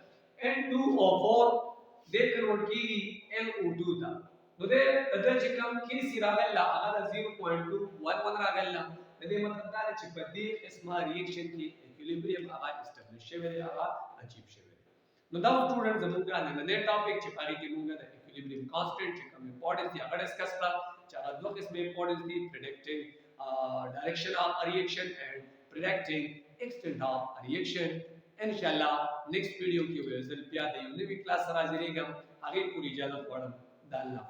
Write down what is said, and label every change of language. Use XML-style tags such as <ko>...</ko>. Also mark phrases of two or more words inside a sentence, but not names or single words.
<ps>N2O4 د کنورټ کیږي NO2 ته نو د چې کوم کیسي راغلی هغه 0.211 راغلی د دې مطلب دا دی چې په دې قسمه ریاکشن کې اکویلیبریم هغه اسټابلیش شوی دی هغه اچیو شوی نو دا سټوډنټ زموږ نن ټاپک چې پاره کې موږ د</ps> <en>equilibrium constant</en> <ps>چې کوم امپورټنس دی هغه ډسکس کړه چې هغه دوه قسمه امپورټنس دي</ps> <en>predicting direction of a reaction and predicting extent of a reaction</en> <ar>ان شاء الله</ar> <en>next video</en> <ps>کې به زه بیا د یو نوې کلاس سره حاضرېږم هغه پوری اجازه غواړم د الله</ps>